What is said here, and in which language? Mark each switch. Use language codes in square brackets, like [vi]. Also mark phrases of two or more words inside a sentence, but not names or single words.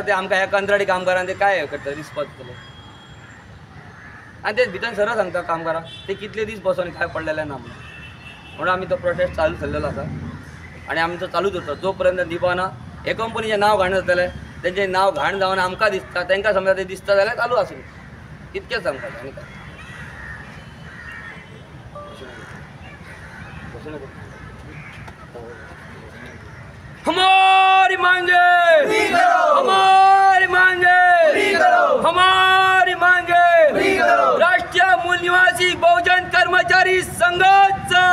[kok] ते आमकां ह्या कंत्राटी कामगारांक ते काय करता रिस्पॉन्स केलो आनी ते भितर सरळ सांगता कामगारांक ते कितले दीस बसून काय पडलेले ना म्हणून आमी तो प्रोटेस्ट चालू केल्लो आसा आनी आमचो चालूच उरता जो पर्यंत दिवना. हे कंपनीचें नांव घाण जातलें, तेंचें नांव घाण जावन आमकां दिसता, तांकां समजा ते दिसता जाल्यार चालू आसूं. इतकेंच सांगता आनी काय. [hi] हमारी मांगे हमारी मांगे हमारी मांगे. राष्ट्रीय मूल निवासी बहुजन कर्मचारी संघ